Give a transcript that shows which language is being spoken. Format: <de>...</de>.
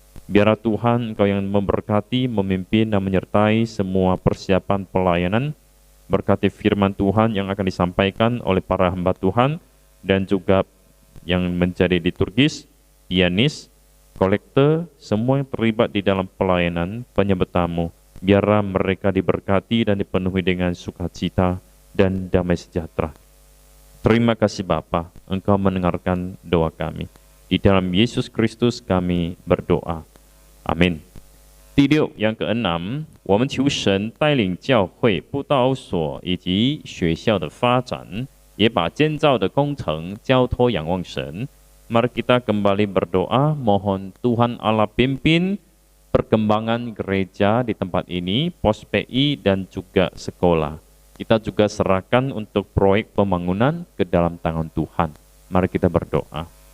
<id>Biarlah Tuhan Engkau yang memberkati, memimpin dan menyertai semua persiapan pelayanan, berkati firman Tuhan yang akan disampaikan oleh para hamba Tuhan, dan juga yang menjadi liturgis, pianis, kolektor, semua yang terlibat di dalam pelayanan penyambut tamu, biarlah mereka diberkati dan dipenuhi dengan sukacita dan damai sejahtera. Terima kasih Bapa, Engkau mendengarkan doa kami. Di dalam Yesus Kristus kami berdoa. Amin.</id> <zh>第六</zh> <id>yang keenam,</id> <zh>我们求神带领教会布道所以及学校的发展，也把建造的工程交托仰望神。</zh> <id>Mari kita kembali berdoa, mohon Tuhan Allah pimpin perkembangan gereja di tempat ini, pos PI dan juga sekolah. Kita juga serahkan untuk proyek pembangunan ke dalam tangan Tuhan. Mari kita berdoa.</id>